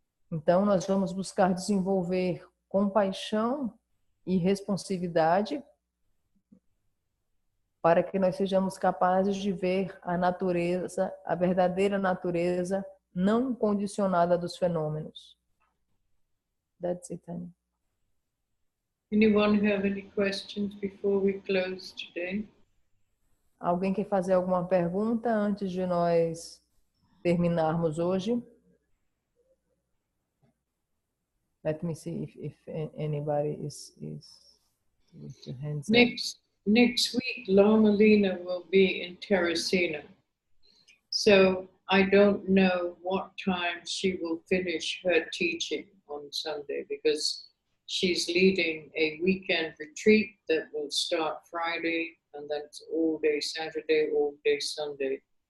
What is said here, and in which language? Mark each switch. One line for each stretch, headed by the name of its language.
Portuguese: Então, nós vamos buscar desenvolver compaixão e responsividade para que nós sejamos capazes de ver a natureza, a verdadeira natureza não condicionada dos fenômenos.
English: That's it, Tânia. Anyone have any questions before we close today?
Portuguese: Alguém quer fazer alguma pergunta antes de nós terminarmos hoje?
English: Let me see if anybody is with the hands up. Next week, Loma Lina will be in Teresina. So I don't know what time she will finish her teaching on Sunday, because she's leading a weekend retreat that will start Friday, and then it's all day Saturday, all day Sunday.